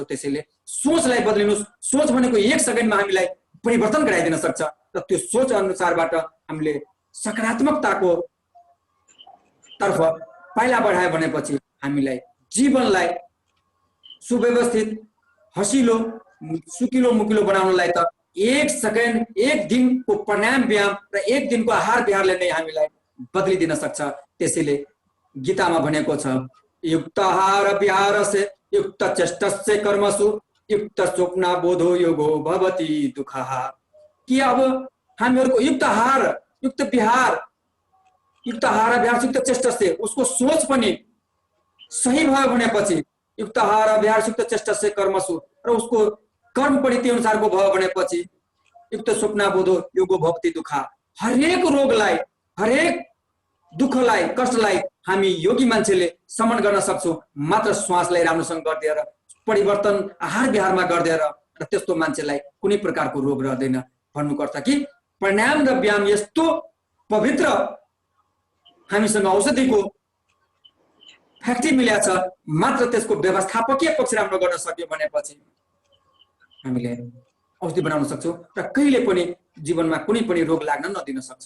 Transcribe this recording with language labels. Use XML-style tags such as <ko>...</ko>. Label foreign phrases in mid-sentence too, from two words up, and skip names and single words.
<ne>त्यसैले सोचलाई बदलिनुहोस्। सोच भनेको 1 सेकेन्डमा हामीलाई परिवर्तन गराइदिन सक्छ र त्यो सोच अनुसारबाट हामीले सकारात्मकताको तर्फ पाइला बढायो भनेपछि हामीलाई जीवनलाई सुव्यवस्थित, हँसिलो, सुकिलो मुकिलो बनाउनलाई त 1 सेकेन्ड, 1 दिनको प्राणायाम व्यायाम र 1 दिनको आहार विहारले नै हामीलाई बदलिदिन सक्छ। त्यसैले गीतामा भनेको छ</ne> <sa>युक्त आहार विहारस्य युक्त चेष्टस्य कर्मसु युक्त स्वप्न बोधो योगो भवति दुःखः।</sa> <ne>कि अब हामीहरूको</ne> <sa>युक्त आहार, युक्त विहार, युक्त आहार विहार युक्त चेष्टस्य,</sa> <ne>उसको सोच पनि सही भयो भनेपछि</ne> <sa>युक्त आहार विहार युक्त चेष्टस्य कर्मसु,</sa> <ne>र उसको कर्म पनि त्यो अनुसारको भयो भनेपछि</ne> <sa>युक्त स्वप्न बोधो योगो भवति दुःखः।</sa> <ne>हरेक रोगलाई, हरेक दुःखलाई, कष्टलाई हामी योगी मान्छेले समन गर्न सक्छौँ मात्र श्वासलाई राम्रोसँग गरिदिएर, परिवर्तन आहार विहारमा गरिदिएर, र त्यस्तो मान्छेलाई कुनै प्रकारको रोग रहँदैन। भन्नुपर्छ कि प्राणायाम र व्यायाम यस्तो पवित्र हामीसँग औषधिको फ्याक्ट्री मिलेको छ, मात्र त्यसको व्यवस्थापकीय पक्ष राम्रो गर्न सक्यो भनेपछि हामीले औषधि बनाउन सक्छौँ र कहिले पनि जीवनमा कुनै पनि रोग लाग्न नदिन सक्छौँ।</ne>